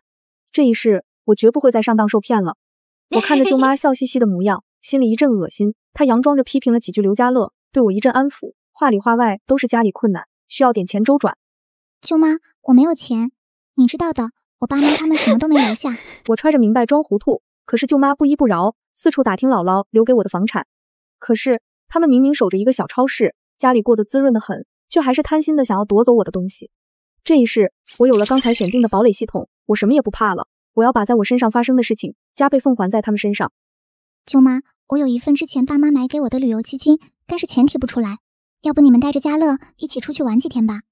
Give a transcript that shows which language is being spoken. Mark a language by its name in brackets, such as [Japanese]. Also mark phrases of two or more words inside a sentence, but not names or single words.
[Chinese] 這一世我絕不會再上當受騙了。我看着舅媽笑嘻嘻的模樣，心裡一陣惡心。她佯裝着批評了幾句劉家樂，對我一陣安撫，話裡話外都是家裡困難，需要點錢周轉。舅媽，我沒有錢，你知道的，我爸媽他們什麼都沒留下。我揣着明白裝糊塗，可是舅媽不依不饒，四處打聽姥姥留給我的房產。可是他們明明守着一個小超市，家裡過得滋潤得很，卻還是貪心的想要奪走我的東西。這一世我有了剛才選定的堡壘系統，我什麼也不怕了。我要把在我身上發生的事情加倍奉還在他們身上。舅媽，我有一份之前爸媽买給我的旅游基金，但是錢提不出来，要不你們帶着家樂一起出去玩幾天吧。